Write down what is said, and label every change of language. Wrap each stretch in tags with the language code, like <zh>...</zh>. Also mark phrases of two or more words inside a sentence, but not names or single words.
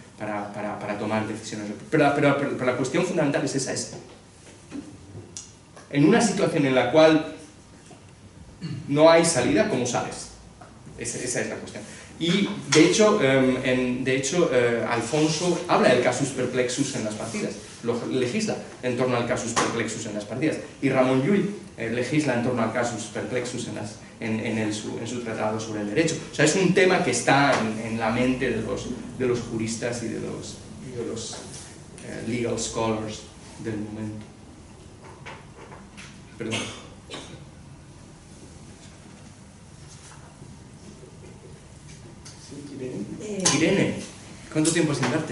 <es>para tomar decisiones. Pero la cuestión fundamental es esa, en una situación en la cual no hay salida, ¿cómo sales? Esa es la cuestión. Y de hecho, Alfonso habla del</es> <la>casus perplexus</la> <es>en las partidas, lo legisla en torno al</es> <la>casus perplexus</la> <es>en las partidas. Y Ramon Llull legisla en torno al</es> <la>casus perplexus</la> <es>en su tratado sobre el derecho. O sea, es un tema que está en la mente de los juristas y de los</es> <en>legal scholars</en> <es>del momento. Perdón. Irene, ¿cuánto tiempo sin darte?</es>